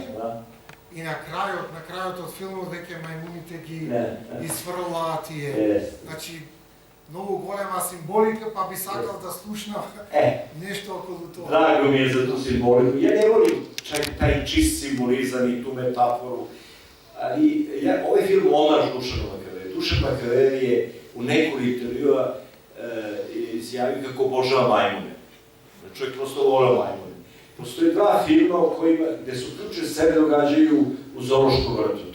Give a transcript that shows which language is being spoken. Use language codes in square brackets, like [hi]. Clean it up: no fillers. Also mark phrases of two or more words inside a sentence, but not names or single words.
[mk] И на крајот од филмот веќе мајмуните ги изфрлаат тие. Значи, многу голема символика, па би сакал да слушнам нешто околу тоа. [sr] Драго ми е за ту символику. Ја не волим чак тај чист символизам и ту метафору. Ali, ovaj film omaž Dušanu Makavevu. Dušan Makavev je u nekoliko intervjua izjavio kako obožava majmune. Čovjek prosto voleo majmune. Postoje dva filma gde su ključe sebe događaju u zoološkom vrtu.